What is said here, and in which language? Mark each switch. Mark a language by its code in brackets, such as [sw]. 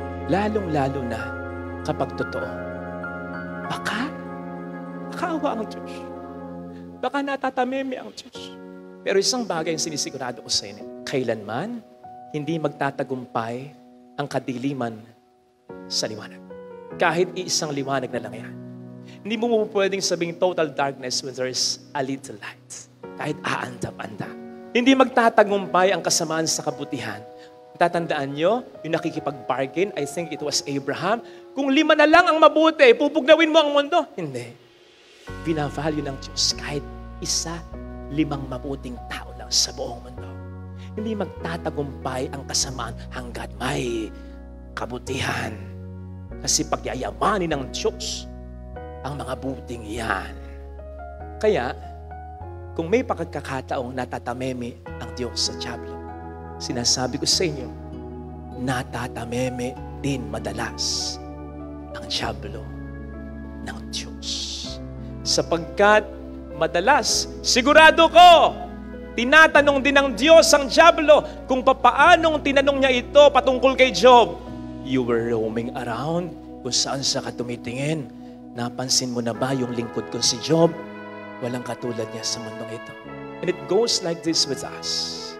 [tl] Lalong-lalo na kapag totoo. Baka awa ang Diyos. Baka natatameme ang Diyos. Pero isang bagay ang sinisigurado ko sa inyo. Kailanman, hindi magtatagumpay ang kadiliman sa liwanag. Kahit iisang liwanag na lang yan. Hindi mo pwedeng sabing [en] total darkness when there is a little light. [tl] Kahit aandap-andap. Hindi magtatagumpay ang kasamaan sa kabutihan. Tatandaan nyo, yung nakikipag-bargain, [en] I think it was Abraham, [tl] kung 5 na lang ang mabuti, pupugnawin mo ang mundo. Hindi. Binavalue ng Diyos kahit 5 mabuting tao lang sa buong mundo. Hindi magtatagumpay ang kasamaan hanggat may kabutihan. Kasi pagyayamanin ng Diyos ang mga buting yan. Kaya, kung may pagkakataong natatameme ang Diyos sa dyablo, sinasabi ko sa inyo, natatameme din madalas ang dyablo ng Diyos. Sapagkat madalas, sigurado ko, tinatanong din ng Diyos ang dyablo kung papaanong tinanong niya ito patungkol kay Job. [en] You were roaming around [tl] kung saan sa ka tumitingin. Napansin mo na ba yung lingkod ko si Job? Walang katulad niya sa mundong ito. [en] And it goes like this with us.